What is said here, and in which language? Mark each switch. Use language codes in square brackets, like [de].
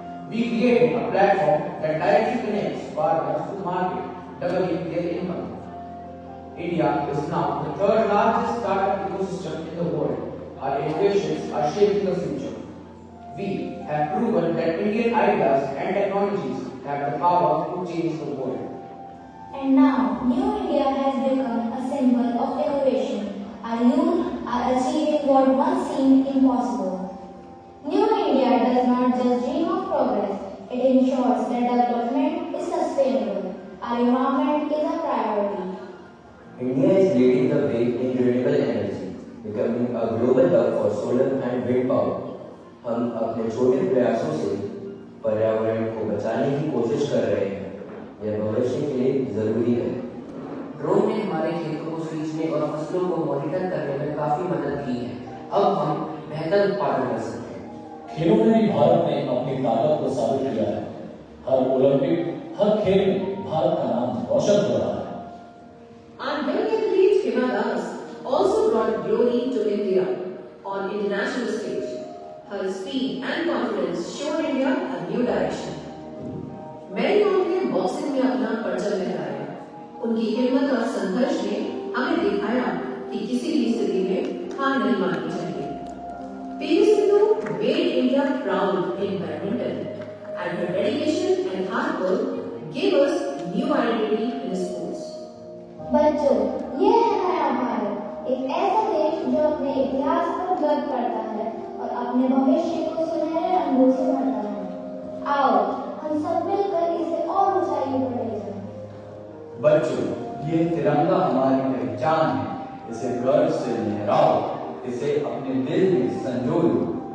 [en] We created a platform that directly connects farmers to market, doubling their income. India is now the third largest startup ecosystem in the world. Our innovations are shaping the future. We have proven that Indian ideas and technologies have the power to change the world. And now, New India has become a symbol of innovation. Our youth are achieving what once seemed impossible. New India does not just dream of progress, it ensures that development is sustainable. Our environment is a priority. India is leading the way in renewable energy, becoming a global hub for solar and wind power. [hi] हम अपने छोटे प्रयासों से पर्यावरण को बचाने की कोशिश कर रहे हैं। यह भविष्य के लिए जरूरी है। ड्रोन ने हमारे खेतों को सींचने और फसलों को मॉनिटर करने में काफी मदद की है। अब हम बेहतर उत्पादन कर सकते हैं। खेलों में भी भारत ने अपनी ताकत को साबित किया है। हर ओलंपिक, हर खेल में भारत का नाम रोशन हो रहा है। [en] Our young athlete Hima Das also brought glory to India on international stage. Her speed and confidence showed India a new direction. [hi] Mary com ने बॉक्सिंग में अपना परचम लहराया। उनकी हिम्मत और संघर्ष ने हमें दिखाया कि किसी भी स्थिति में हार नहीं माननी चाहिए। [en] PV Sindhu made India proud in badminton, and her dedication and hard work gave us new identity in sports. [hi] बच्चों, ये है नया भारत, एक ऐसा देश जो अपने इतिहास पर गर्व करता है और अपने भविष्य को सुनहरे रंगों से भरता है। आओ, हम सब मिलकर इसे और ऊंचाइयों पर ले जाएं। बच्चों, ये तिरंगा हमारी पहचान है। इसे गर्व से लहराओ, इसे अपने दिल में संजो लो।